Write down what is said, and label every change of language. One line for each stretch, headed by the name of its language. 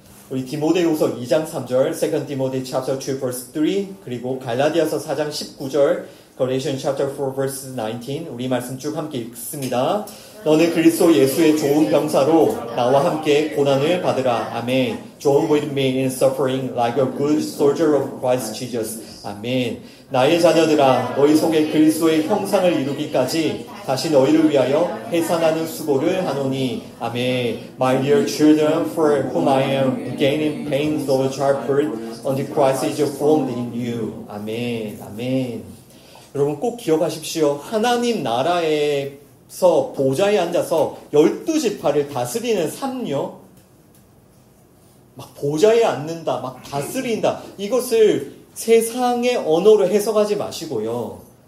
Korean: 우리 디모데후서 2장 3절,
English: 2 Timothy chapter 2 verse 3,
Korean: 그리고 갈라디아서 4장 19절,
English: Galatians chapter 4 verse 19,
Korean: 우리 말씀 쭉 함께 읽습니다. 너는 그리스도 예수의 좋은 병사로 나와 함께 고난을 받으라. 아멘.
English: Join with me in suffering like a good soldier of Christ Jesus.
Korean: 아멘. 나의 자녀들아, 너희 속에 그리스도의 형상을 이루기까지 다시 너희를 위하여 해산하는 수고를 하노니. 아멘.
English: My dear children, for whom I am gaining pains of childbirth until Christ is formed in you.
Korean: 아멘. 아멘. 여러분 꼭 기억하십시오. 하나님 나라에서 보좌에 앉아서 12지파를 다스리는 삶요, 막 보좌에 앉는다, 막 다스린다, 이것을 세상의 언어로 해석하지 마시고요.